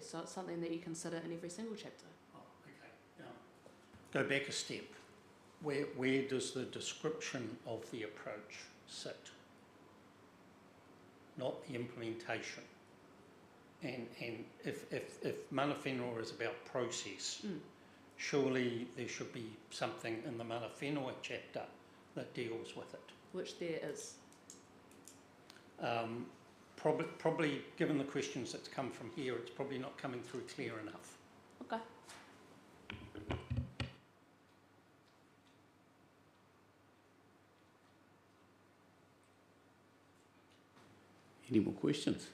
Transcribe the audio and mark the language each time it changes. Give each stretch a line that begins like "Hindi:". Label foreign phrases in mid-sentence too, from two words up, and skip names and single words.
English: So it's something that you consider in every single chapter. Oh, okay. Go back a step. Where does the description of the approach sit? Not the implementation. And if
Māori: mana whenua
English: is about process, surely there should be something in the
Māori: mana whenua
English: chapter that deals with it. Which there is. Probably, given the questions that's come from here, it's probably not coming through clear enough. Okay. Any more questions?